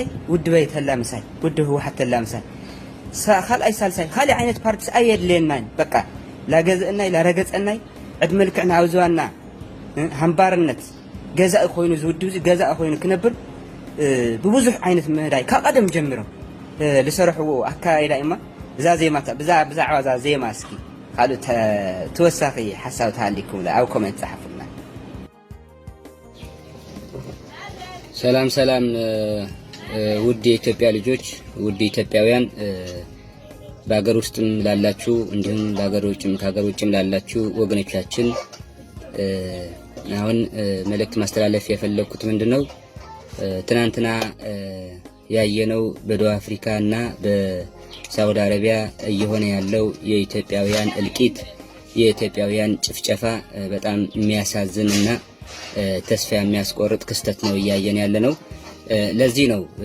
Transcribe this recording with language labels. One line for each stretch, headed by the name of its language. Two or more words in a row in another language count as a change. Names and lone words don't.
Tigrinya: ውድበይ ተላምሳይ ውድብ ህወሓት ተላምሳይ ካልኣይ ሳልሳይ ካሊእ ዓይነት ፓርቲ ኣየድልየናን በቃ ላገዝአናይ ላረገፀናይ ዕድመ ልክዕና ኣብ ዝባና ሃምባርነት ገዛኢ ኮይኑ ዝውድብ እዚ ገዛኢ ኮይኑ ክነብር ብብዙሕ ዓይነት ምህዳይ ካብ ቀደም ጀሚሮም ዝሰርሕዎ ኣካይዳ እማ እዛ ዜማታ ብዛዕባ እዛ ዜማ እስኪ ካልኦት ተወሳኺ ሓሳብ ተሃሊኩም ኣብ ኮሜንት ጻሕፉልና።
Amharic: ሰላም ውድ የኢትዮጵያ ልጆች ውድ ኢትዮጵያውያን በአገር ውስጥም ላላችሁ እንዲሁም ከሀገር ውጭም ላላችሁ ወገኖቻችን አሁን መልእክት ማስተላለፍ የፈለኩት ምንድነው ትናንትና ያየነው በደቡብ አፍሪካ እና በሳውዲ አረቢያ እየሆነ ያለው የኢትዮጵያውያን እልቂት የኢትዮጵያውያን ጭፍጨፋ በጣም የሚያሳዝን እና ተስፋ የሚያስቆርጥ ክስተት ነው እያየን ያለ ነው። ለዚህ ነው